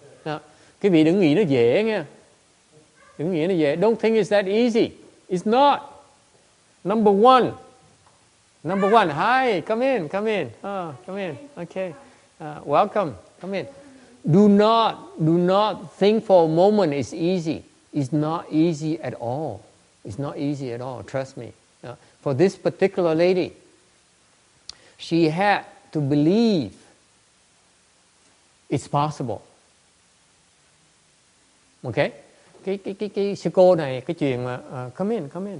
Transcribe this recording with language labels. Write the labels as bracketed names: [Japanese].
[Vietnamese] Now, cái vị đừng nghĩ nó dễ nha. Đừng nghĩ nó dễ. [English] Don't think it's that easy. It's not. Number one. Hi, come in. Oh, come in. Okay. Welcome. Come in. Do not think for a moment it's easy. It's not easy at all. It's not easy at all. Trust me. For this particular lady, she had to believe it's possible. Okay? [Vietnamese] Cái sư cô này, cái chuyện mà [English] come in.